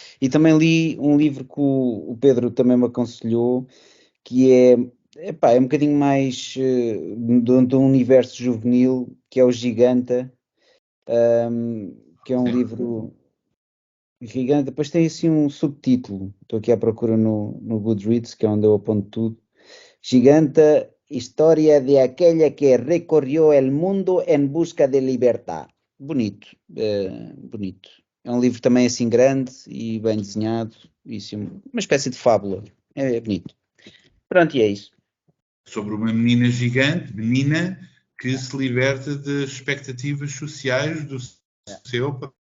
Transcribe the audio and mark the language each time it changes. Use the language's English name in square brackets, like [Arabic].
[Portuguese] E também li um livro que o Pedro também me aconselhou, que é um bocadinho mais de um universo juvenil, que é o Giganta, que é um livro gigante. Depois tem assim um subtítulo, estou aqui à procura no Goodreads, que é onde eu aponto tudo. [Spanish] Giganta, história de aquella que recorrió el mundo en busca de libertad. [Portuguese] Bonito, bonito. É um livro também assim grande e bem desenhado, e assim, uma espécie de fábula. É bonito. Pronto, e é isso. Sobre uma menina gigante, que se liberta das expectativas sociais do seu...